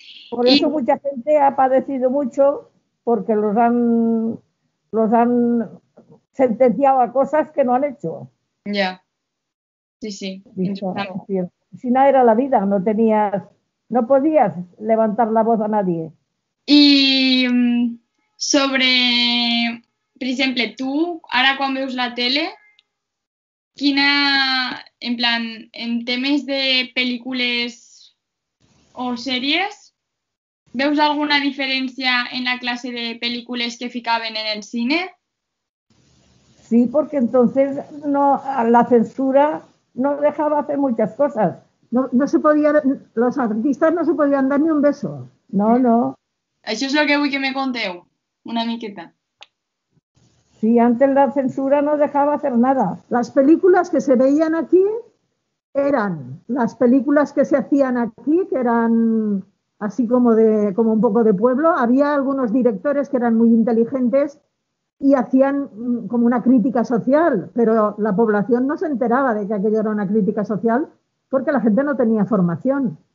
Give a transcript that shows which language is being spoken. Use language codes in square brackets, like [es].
[es] Por eso mucha gente ha padecido mucho porque los han sentenciado a cosas que no han hecho. Ya. Sí, sí. Si no era la vida, no podías levantar la voz a nadie. [ca] I sobre, per exemple, tu, ara quan veus la tele, en plan, en temes de pel·lícules o sèries, veus alguna diferència en la [es] clase de películas [ca] que ficaven en el cine? [es] Sí, porque entonces la censura no dejaba hacer muchas cosas. No se podía, los artistas no se podían dar ni un beso. No. [ca] Això és el que vull que me conteu, una miqueta. [es] Sí, antes la censura no dejaba hacer nada. Las películas que se veían aquí eran las películas que se hacían aquí, que eran así como un poco de pueblo. Había algunos directores que eran muy inteligentes y hacían como una crítica social, pero la población no se enteraba de que aquello era una crítica social porque la gente no tenía formación.